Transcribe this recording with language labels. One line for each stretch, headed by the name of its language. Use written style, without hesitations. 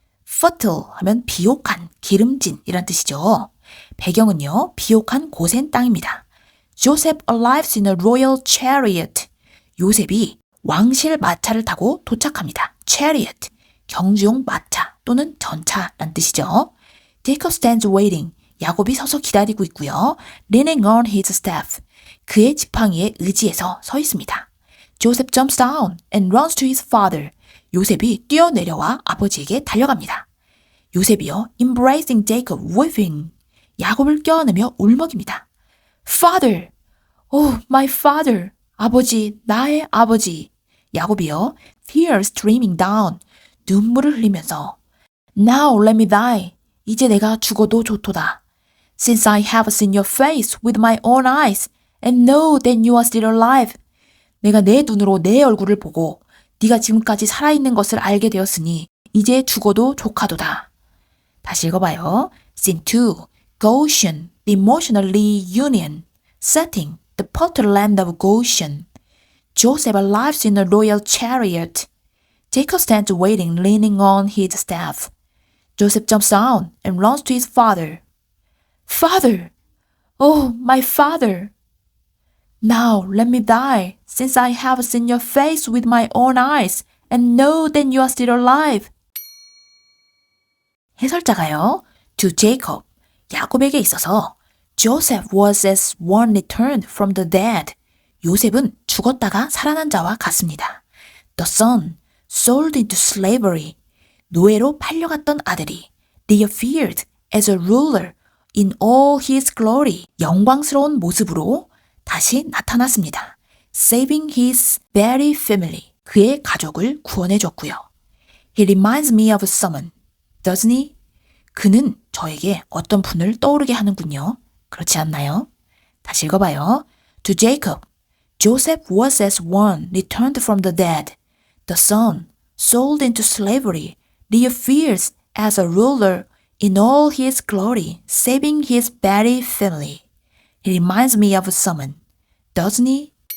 Korean: fertile 하면 비옥한, 기름진 이란 뜻이죠. 배경은요, 비옥한 고센 땅입니다.
English: Joseph arrives in a royal chariot.
Korean: 요셉이 왕실 마차를 타고 도착합니다. chariot, 경주용 마차 또는 전차란 뜻이죠.
English: Jacob stands waiting.
Korean: 야곱이 서서 기다리고 있고요.
English: Leaning on his staff.
Korean: 그의 지팡이에 의지해서 서 있습니다.
English: Joseph jumps down and runs to his father.
Korean: 요셉이 뛰어내려와 아버지에게 달려갑니다. 요셉이요,
English: embracing Jacob, weeping.
Korean: 야곱을 껴안으며 울먹입니다.
English: Father, oh my father.
Korean: 아버지, 나의 아버지. 야곱이요,
English: tears streaming down.
Korean: 눈물을 흘리면서
English: Now let me die.
Korean: 이제 내가 죽어도 좋도다.
English: Since I have seen your face with my own eyes and know that you are still alive.
Korean: 내가 내 눈으로 내 얼굴을 보고 네가 지금까지 살아있는 것을 알게 되었으니 이제 죽어도 좋카도다. 다시 읽어봐요.
English: Scene 2. Goshen, the emotional reunion. Setting, the fertile land of Goshen. Joseph arrives in a royal chariot. Jacob stands waiting, leaning on his staff. Joseph jumps down and runs to his father. Father! Oh, my father! Now let me die, since I have seen your face with my own eyes and know that you are still alive.
Korean: 해설자가요,
English: to Jacob,
Korean: 야곱에게 있어서
English: Joseph was as one returned from the dead.
Korean: 요셉은 죽었다가 살아난 자와 같습니다.
English: The son, sold into slavery.
Korean: 노예로 팔려갔던 아들이
English: reappeared as a ruler in all his glory.
Korean: 영광스러운 모습으로 다시 나타났습니다.
English: Saving his very family.
Korean: 그의 가족을 구원해 줬고요.
English: He reminds me of someone. Doesn't he?
Korean: 그는 저에게 어떤 분을 떠오르게 하는군요. 그렇지 않나요? 다시 읽어봐요.
English: To Jacob, Joseph was as one returned from the dead. The son, sold into slavery, reappears as a ruler in all his glory, saving his very family. He reminds me of someone, doesn't he?